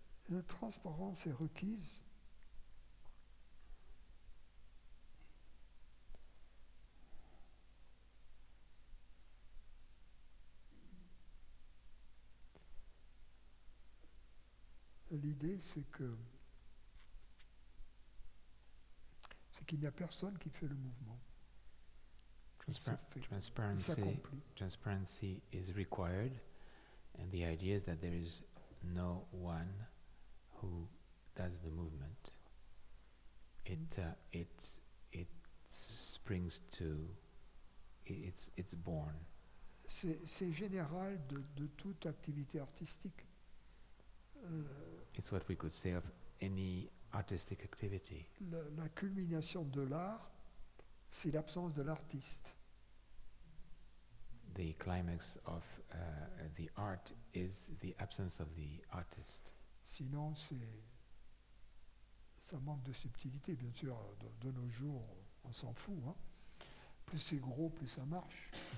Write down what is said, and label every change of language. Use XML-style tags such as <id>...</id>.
<fr>La transparence est requise l'idée, c'est qu'il n'y a personne qui fait le mouvement. Il s'accomplit.</fr> <en>Transparency is required, and the idea is that there is no one who does the movement. It springs to, it's born.</en> <fr>C'est général de toute activité artistique.</fr> <en>It's what we could say of any artistic activity.</en> <fr>La culmination de l'art, c'est l'absence de l'artiste.</fr> <en>The climax of the art is the absence of the artist.</en> <fr>Sinon, ça manque de subtilité, bien sûr. De nos jours, on s'en fout. Hein. Plus c'est gros, plus ça marche.</fr>